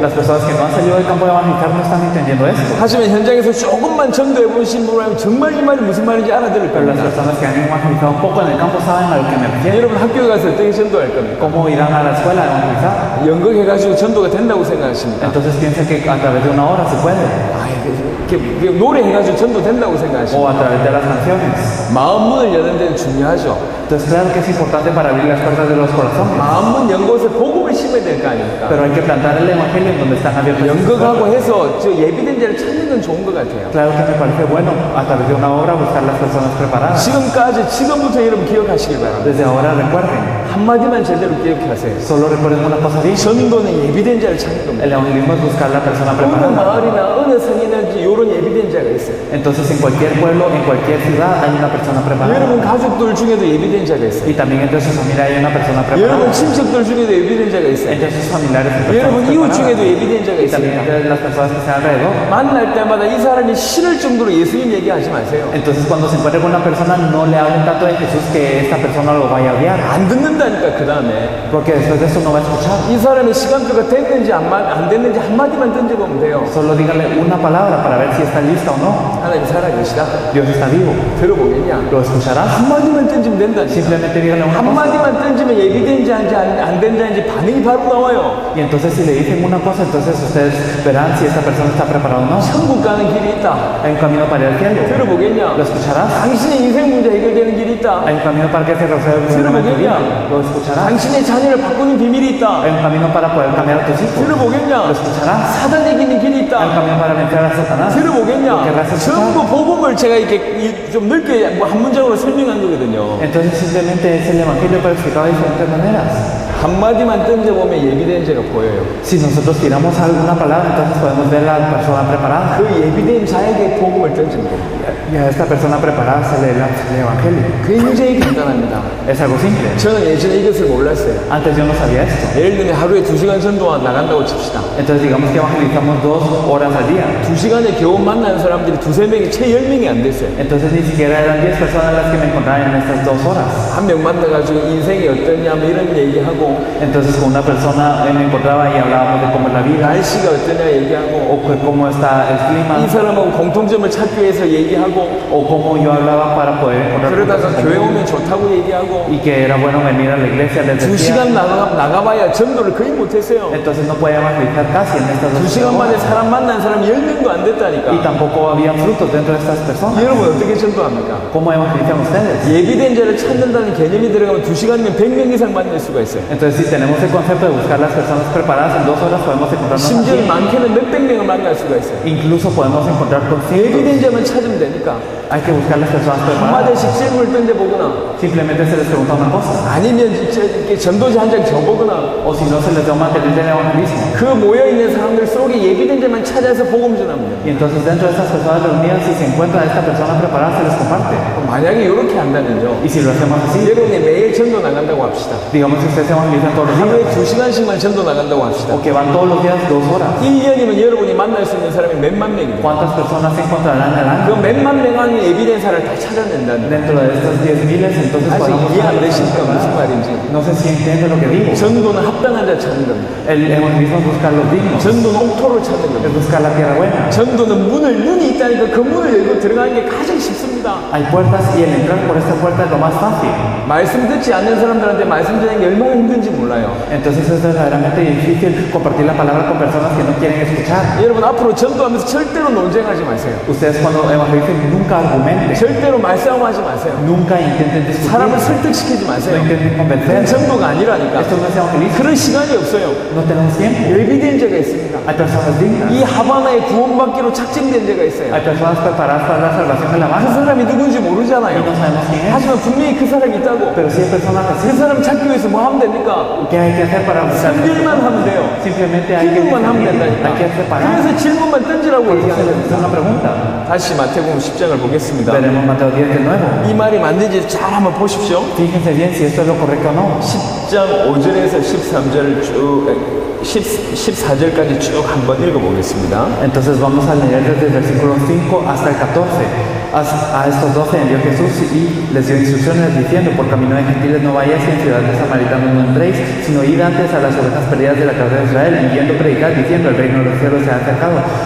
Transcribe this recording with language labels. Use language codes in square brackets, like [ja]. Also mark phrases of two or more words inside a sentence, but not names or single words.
[es] Las personas que no han salido del campo de evangelizar no están entendiendo esto. [ko] 하지만 현장에서 조금만 전도해보신 분이라면 정말 이 말이 무슨 말인지 알아들을 [es] Pero las [ko] 겁니다. [es] personas que han evangelizado un poco en el campo saben a lo que me refiero. [ko] 여러분 학교에 가서 어떻게 전도할 겁니까? [es] ¿Cómo irán a la escuela a evangelizar? [ko] 연극해가지고 전도가 된다고 생각하십니까? [es] Entonces piensan que a través de una hora se puede, [ko] 노래해가지고 전도 된다고 생각하십니까? [es] o a través de las canciones. [ko] 마음 문을 여는 데는 중요하죠. [es] Entonces, claro que es importante para abrir las puertas de los corazones, [ko] 마음은 연 곳에 복음을 심어야 될 거 아닙니까? [es] pero hay que plantar el evangelio en donde están abiertas las puertas. [ko] 연극하고 해서 저 예비된 자를 찾는 건 좋은 것 같아요. [es] Claro que me parece bueno a través de una obra buscar las personas preparadas. [ko] 지금부터 여러분 기억하시길 바랍니다. [es] Desde ahora recuerden, [ko] 한마디만 제대로 기억하세요. [es] solo recuerden una cosa bien. [ko] 전도는 예비된 자를 찾는 겁니다. [es] El evangelismo es buscar la persona [ko] 어느 [es] preparada. [ko] 마을이나 어느 성이나 이런 예비된 자가 있어요. [es] Entonces en cualquier pueblo, en cualquier ciudad hay una persona preparada. [ko] 여러분 가족들 중에도 예비된 자가 있어요. [es] Y también entre sus familiares hay una persona [ko] 여러분 [es] preparada. [ko] 친척들 중에도 예비된 자가 있어요. [es] Entre sus familiares hay [ko] 여러분 [es] personas [ko] 이웃 중에도 [es] preparadas. [ko] 예비된 자가 [es] Y también [ko] 있습니다. [es] entre las personas que están alrededor. [ko] 만날 때마다 이 사람이 싫을 정도로 예수님 얘기하지 마세요. [es] Entonces cuando se encuentre con una persona no le hablen tanto de Jesús que esta persona lo vaya a odiar. [ko] 안 듣는다니까 그 다음에 [es] Porque después de eso no va a escuchar. [ko] 이 사람의 시간표가 됐는지 안 됐는지 한마디만 던져보면 돼요. [es] Solo díganle una palabra para ver si está lista o no. [ko] 하나님 살아계시다. [es] Dios está vivo. [ko] 들어보겠냐? [es] ¿Lo escucharás? [ko] 한마디만 던지면 된다니까. [es] Simplemente díganle una cosa. [ko] 한마디만 던지면 예비된지 안 된다는지 반응이 바로 나와요. [es] Y entonces si le dicen una cosa, entonces ustedes verán si esta persona está preparada o no. [ko] 천국 가는 길이 있다. [es] Hay un camino para ir al cielo. [ko] 들어보겠냐? [es] ¿Lo escucharás? [ko] 당신의 인생 문제 해결되는 길이 있다. [es] Hay un camino para que se resuelva el problema de tu vida. ¿Lo escucharás? [ko] 당신의 자녀를 바꾸는 비밀이 있다. [es] Hay un camino para poder cambiar a tus hijos. ¿Lo [ko] 들어보겠냐? [es] escucharás? [ko] 사단 이기는 길이 [es] Hay un [ko] 있다. [es] camino para vencer a Satanás. [ko] 들어보겠냐? [es] Querrás escuchar? [ko] 전부 복음을 제가 이렇게 좀 넓게 한 문장으로 설명한 거거든요. [es] Entonces simplemente es el evangelio pero explicado de diferentes maneras. [ko] 한마디만 던져보면 예비된 자가 보여요. [es] Si nosotros tiramos alguna palabra, entonces podemos ver a la persona preparada. [ko] 그 예비된 자에게 복음을 던지는 겁니다. [es] Y a esta persona preparada se le da el evangelio. [ko] 굉장히 간단합니다. [es] Es algo simple. [ko] 저는 예전에 이것을 몰랐어요. [es] Antes yo no sabía esto. [ko] 예를 들면 하루에 2시간 전도 나간다고 칩시다. [es] Entonces digamos que evangelizamos 2 horas al día. [ko] 2시간에 겨우 만나는 사람들이 2-3명이 채 10명이 안 됐어요. [es] Entonces ni siquiera eran 10 personas las que me encontraban en estas 2 horas. [ko] 한 명 만나가지고 인생이 어떠냐 뭐 이런 얘기하고 [es] Entonces con una persona me encontraba y hablábamos de cómo es la vida [ko] 날씨가 어떠냐 얘기하고 [es] o cómo está el [ko] 이 [es] clima [ko] 사람하고 공통점을 찾기 위해서 얘기하고 [es] o cómo yo hablaba para poder encontrar [ko] 그러다가 [es] cosas [ko] 교회 [es] en [ko] 오면 좋다고 얘기하고 [es] y que era bueno venir a la iglesia les [ko] 2시간 [es] decía. [ko] 나가봐야 전도를 거의 못했어요. [es] Entonces no podía evangelizar casi en estas 2 [ko] 2시간 만에 [es] horas. [ko] 사람 만난 사람이 10명도 안 [es] Y [ko] 됐다니까. [es] tampoco había frutos dentro de estas personas. [ko] 여러분 어떻게 전도합니까? [es] ¿Cómo evangelizan ustedes? [ko] 예비된 자를 찾는다는 개념이 들어가면 2시간이면 100명 이상 만날 수가 있어요. [es] Entonces si tenemos el concepto de buscar las personas preparadas en 2 horas podemos encontrarnos [ko] 심지어 [es] así. [ko] 많게는 몇백 명을 만날 수가 있어요. [es] Incluso podemos encontrar con cientos. [ko] 예비된 자만 찾으면 되니까 [es] Hay que buscar las personas preparadas. [ko] 한마디씩 질문을 던져보거나 [es] Simplemente se les pregunta una cosa. [ko] 아니면 이렇게 전도지 한 장 줘보거나 [es] O si no se les da un material del evangelismo. [ko] 그 모여있는 사람들 속에 예비된 자만 찾아서 복음 전합니다. [es] Y entonces dentro de estas personas reunidas, si se encuentra esta persona preparada, se les comparte. [ko] 만약에 이렇게 한다면요. [es] Y si lo hacemos así, [ko] 여러분이 매일 전도 나간다고 합시다. [es] digamos que ustedes evangelizan todos los [ko] 하루에 [es] días. [ko] 2시간씩만 전도 나간다고 합시다. [es] O que van todos los días 2 horas. [ko] 1년이면 여러분이 만날 수 있는 사람이 몇만 명입니다. [es] ¿Cuántas personas se encontrarán en el [ko] 그 [es] año? [ko] 몇만 명 안에 예비된 사람을 다 찾아낸다는 [es] Dentro de estos 10,000, entonces [ko] 아직 [es] podemos [ko] 이해 안 되십니까? 무슨 말인지. [es] No sé si entiende lo que digo. [ko] 전도는 합당한 자 찾는 겁니다. [es] El evangelismo es buscar los dignos, [ko] 전도는 옥토를 찾는 [es] es [ko] 겁니다. [es] buscar la tierra buena. [ko] 전도는 눈이 있다니까 그 문을 열고 들어가는 게 가장 쉽습니다. [es] Hay puertas y el entrar por esta puerta es lo más fácil. [ko] 말씀 듣지 않는 사람들한테 말씀 전하는 게 얼마나 힘든지 몰라요. [es] Entonces es verdaderamente difícil compartir la palabra con personas que no quieren escuchar. [ko] 여러분 앞으로 전도하면서 절대로 논쟁하지 마세요. [es] Ustedes cuando evangelicen nunca argumenten, [ko] 절대로 말싸움하지 마세요. [es] nunca intenten discutir, [ko] 사람을 설득시키지 [es] no [ko] 마세요. [es] intenten [ko] 그건 [es] convencer. [ko] 전도가 아니라니까. [es] Esto no es evangelismo, [ko] 그런 시간이 없어요. [es] no tenemos tiempo. [ko] 예비된 자가 있습니다. [es] Hay personas dignas, [ko] 이 하바나에 구원받기로 작정된 자가 있어요. [es] hay personas preparadas para la salvación de la [ko] 그 [es] masa [ko] 사람이 누군지 [es] y no [ko] 모르잖아요. [es] sabemos quién es. [ko] 하지만 분명히 그 사람이 있다고. [es] Pero si hay personas [ko] 그 [es] así, [ko] 사람 찾기 위해서 뭐 하면 됩니까? [es] ¿qué hay que hacer para buscar? [ko] 선별만 하면 돼요. [es] Simplemente hay que [ko] 기도만 하면 [es] decidir, [ko] 된다니까. [es] hay que separar. [ko] 그래서 질문만 던지라고 [es] Por eso se [ko] 얘기하는 [es] les [ko] 겁니다. [es] hace una pregunta. [ko] 다시 마태복음 10장을 보겠습니다. [es] Veremos Mateo 10 de nuevo. [ko] 이 말이 맞는지 잘 한번 보십시오. [es] Fíjense bien si esto es lo correcto o no. [ko] 10장 5절에서 13절을 쭉 14절까지 쭉 한번 읽어보겠습니다. [es] Entonces vamos a leer desde el versículo 5 hasta el 14. A estos 12 envió Jesús y les dio instrucciones diciendo: por camino de gentiles no vayáis y en ciudad de samaritanos no entréis, sino id antes a las ovejas perdidas de la casa de Israel, y yendo predicar diciendo: el reino de los cielos se ha acercado.